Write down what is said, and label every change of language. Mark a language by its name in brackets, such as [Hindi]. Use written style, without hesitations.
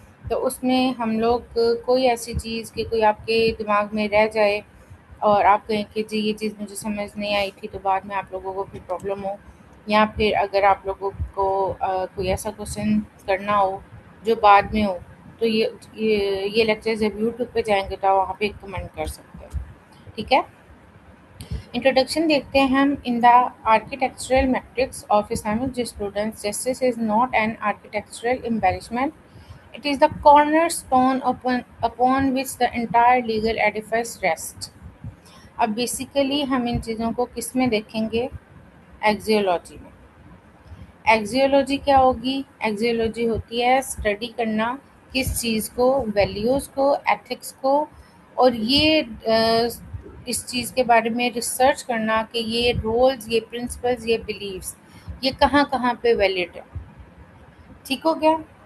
[Hindi] तो उसमें हम लोग कोई ऐसी चीज़ कि कोई आपके दिमाग में रह जाए और आप कहें कि जी ये चीज़ मुझे समझ नहीं आई थी, तो बाद में आप लोगों को फिर प्रॉब्लम हो, या फिर अगर आप लोगों को कोई ऐसा क्वेश्चन करना हो जो बाद में हो, तो ये लेक्चर जब यूट्यूब पे जाएंगे तो आप वहाँ पे कमेंट कर सकते हो। ठीक है, इंट्रोडक्शन देखते हैं हम। [English] In the architectural matrix of Islamic jurisprudence, justice is not an architectural embellishment. It is the cornerstone upon which the entire legal edifice rests. [Hindi] अब बेसिकली हम इन चीज़ों को किस में देखेंगे, एक्सियोलॉजी में। एक्सियोलॉजी क्या होगी, एक्सियोलॉजी होती है स्टडी करना किस चीज़ को, वैल्यूज़ को, एथिक्स को, और ये इस चीज़ के बारे में रिसर्च करना कि ये रोल्स, ये प्रिंसिपल्स, ये बिलीव्स ये कहाँ कहाँ पे वैलिड है। ठीक हो गया।